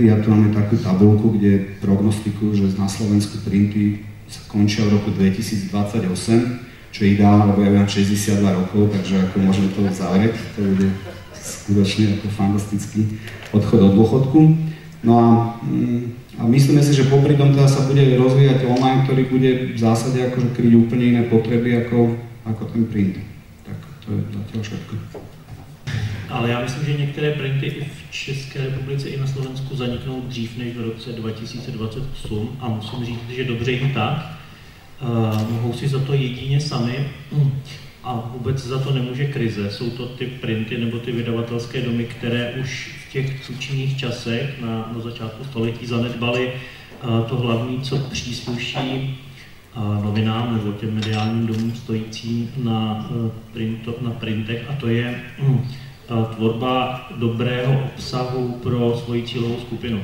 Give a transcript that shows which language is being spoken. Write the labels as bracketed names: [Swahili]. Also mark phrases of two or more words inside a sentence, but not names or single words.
[Slovak] Ja tu máme takú tabuľku, kde prognostikujú, že na Slovensku printy skončia v roku 2028, čo je ideálne, lebo ja mám 62 rokov, takže ako môžeme to zavrieť, to bude skutočne ako fantastický odchod od dôchodku. No a myslíme si, že popri tom teda sa bude rozvíjať online, ktorý bude v zásade akože kryť úplne iné potreby ako ten print. Tak to je zatiaľ všetko. [Czech] Ale já myslím, že některé printy i v České republice i na Slovensku zaniknou dřív než v roce 2028 a musím říct, že dobře jim tak. Mohou si za to jedině sami a vůbec za to nemůže krize. Jsou to ty printy nebo ty vydavatelské domy, které už v těch tučných časech na začátku století zanedbaly to hlavní, co přísluší novinám nebo těm mediálním domům stojícím na printech, a to je tvorba dobrého obsahu pro svoji cílovou skupinu.